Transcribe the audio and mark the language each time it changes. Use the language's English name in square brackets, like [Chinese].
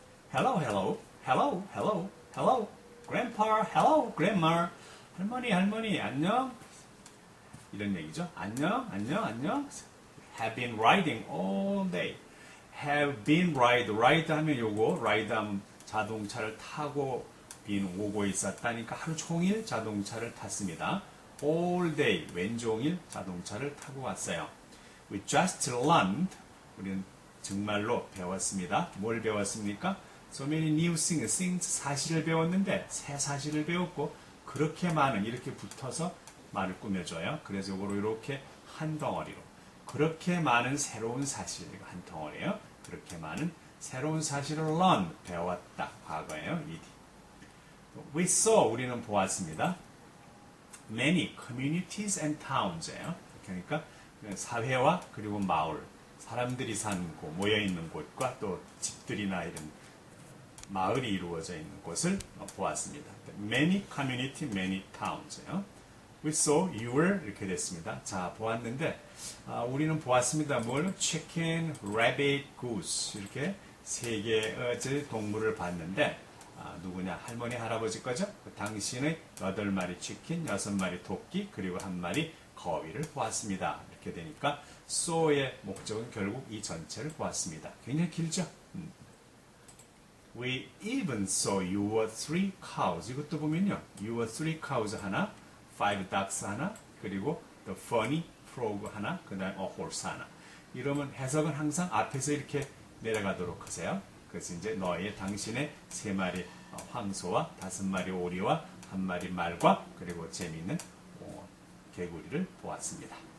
[English] Hello, hello, hello, hello, hello. Grandpa, hello, Grandma. [Korean] 할머니, 할머니, 안녕. 이런 얘기죠. 안녕, 안녕, 안녕. [English] Have been riding all day. Have been ride [Korean] 하면 요거, ride 하면 자동차를 타고 오고 있었다니까 하루 종일 자동차를 탔습니다. [English] All day, [Korean] 왼종일 자동차를 타고 왔어요. [English] We just learned, [Korean] 우리는 정말로 배웠습니다. 뭘 배웠습니까? [English] So many new things, [Korean] 사실을 배웠는데 새 사실을 배웠고 그렇게 많은, 이렇게 붙어서 말을 꾸며줘요. 그래서 이거로 이렇게 한 덩어리로 그렇게 많은 새로운 사실, 한 덩어리예요. 그렇게 많은 새로운 사실을 learn, 배웠다. 과거예요. ed. [English] We saw, [Korean] 우리는 보았습니다. [English] Many communities and towns [Korean] 예요. 그러니까 사회와 그리고 마을, 사람들이 사는 곳, 모여있는 곳과 또 집들이나 이런 마을이 이루어져 있는 곳을 보았습니다. [English] Many community, many towns예요. We saw your [Korean] 이렇게 됐습니다. 자, 보았는데 우리는 보았습니다. 뭘? Chicken, rabbit, goose 이렇게 세 개의 동물을 봤는데 누구냐? 할머니, 할아버지 거죠? 당신의 8마리 치킨, 6마리 토끼, 그리고 1마리 거위를 보았습니다. 이렇게 되니까 saw의 목적은 결국 이 전체를 보았습니다. 굉장히 길죠? [English] We even saw your 3 cows. [Korean] 이것도 보면요. [English] your 3 cows 하나, 5 ducks 하나, 그리고 the funny frog 하나, 그 다음에 a horse 하나. [Korean] 이러면 해석은 항상 앞에서 이렇게 내려가도록 하세요. 그래서 이제 너의 당신의 3마리 황소와 5마리 오리와 1마리 말과 그리고 재미있는 개구리를 보았습니다.